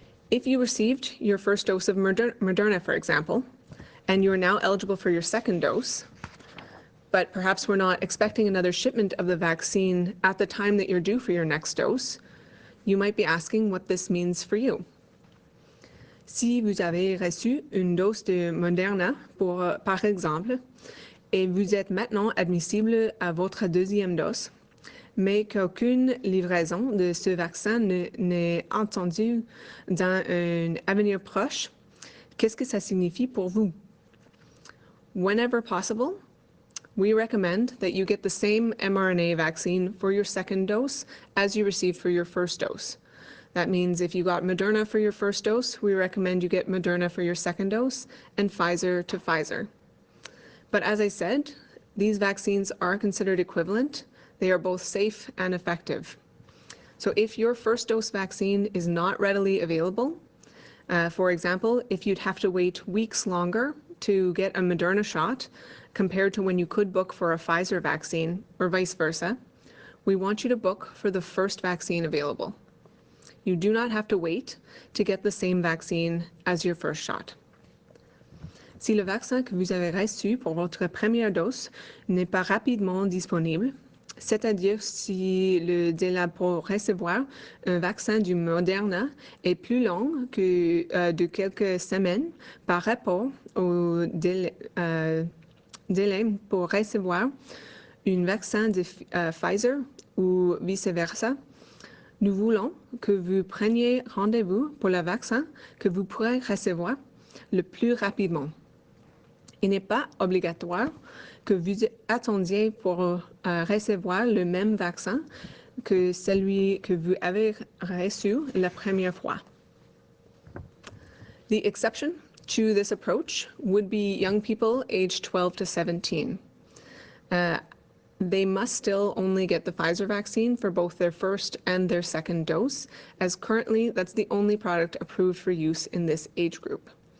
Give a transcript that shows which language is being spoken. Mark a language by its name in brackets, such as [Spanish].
[English] If you received your first dose of Moderna, for example, and you are now eligible for your second dose, but perhaps we're not expecting another shipment of the vaccine at the time that you're due for your next dose, you might be asking what this means for you. [French] Si vous avez reçu une dose de Moderna, par exemple, et vous êtes maintenant admissible à votre deuxième dose, mais qu'aucune livraison de ce vaccin n'est attendue dans un avenir proche, qu'est-ce que ça signifie pour vous? [English] Whenever possible, we recommend that you get the same mRNA vaccine for your second dose as you received for your first dose. That means if you got Moderna for your first dose, we recommend you get Moderna for your second dose and Pfizer to Pfizer. But as I said, these vaccines are considered equivalent. They are both safe and effective. So if your first dose vaccine is not readily available, for example, if you'd have to wait weeks longer to get a Moderna shot, compared to when you could book for a Pfizer vaccine or vice versa, we want you to book for the first vaccine available. You do not have to wait to get the same vaccine as your first shot. [French] Si le vaccin que vous avez reçu pour votre première dose n'est pas rapidement disponible, c'est-à-dire si le délai pour recevoir un vaccin du Moderna est plus long que de quelques semaines par rapport au délai pour recevoir un vaccin de Pfizer ou vice-versa. Nous voulons que vous preniez rendez-vous pour le vaccin que vous pourrez recevoir le plus rapidement. Il n'est pas obligatoire que vous attendiez pour recevoir le même vaccin que celui que vous avez reçu la première fois. [English] The exception to this approach would be young people aged 12 to 17. They must still only get the Pfizer vaccine for both their first and their second dose, as currently that's the only product approved for use in this age group.